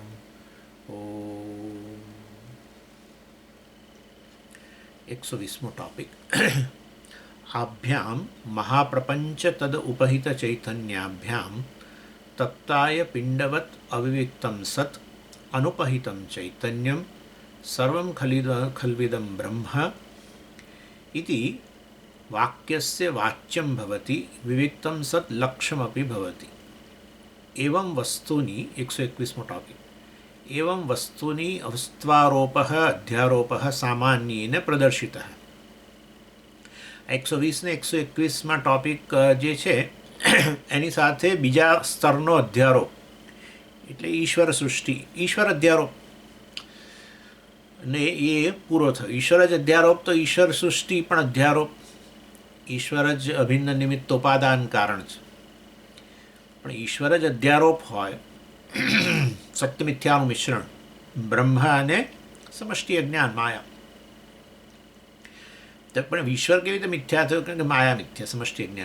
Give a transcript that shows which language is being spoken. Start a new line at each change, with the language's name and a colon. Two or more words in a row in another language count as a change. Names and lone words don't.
Sanskrit: ओम
Gujarati: 120મો ટોપિક
Sanskrit: आभ्याम महाप्रपंच तद उपहित चैतन्याभ्याम तत्ताय पिंडवत् अविविक्तं सत् अनुपहितं चैतन्यं सर्वं खल्विदं ब्रह्म इति वाक्यस्य वाच्यं भवति विविक्तं सत् लक्ष्यमपि भवति। एवं वस्तूनि
Gujarati: 121મો ટોપિક
Sanskrit: एवं वस्तूनि अवस्त्वारोपः अध्यारोपः सामान्येन प्रदर्शितः।
Gujarati: 120 ને 121માં ટોપિક જે છે એની સાથે બીજા સ્તરનો અધ્યારોપ એટલે ઈશ્વર સૃષ્ટિ ઈશ્વર અધ્યારોપ ને એ પૂરો થયો। ઈશ્વર જ અધ્યારોપ તો ઈશ્વર સૃષ્ટિ પણ અધ્યારોપ। ઈશ્વર જ અભિન્ન નિમિત્તોપાદાન કારણ છે પણ ઈશ્વર જ અધ્યારોપ હોય સત્ય મિથ્યાનું મિશ્રણ બ્રહ્મ અને સમષ્ટિ અજ્ઞાન માયા પણ ઈશ્વર કેવી રીતે મિથ્યા થયો કારણ કે માયા મિથ્યા સમષ્ટિ અજ્ઞાન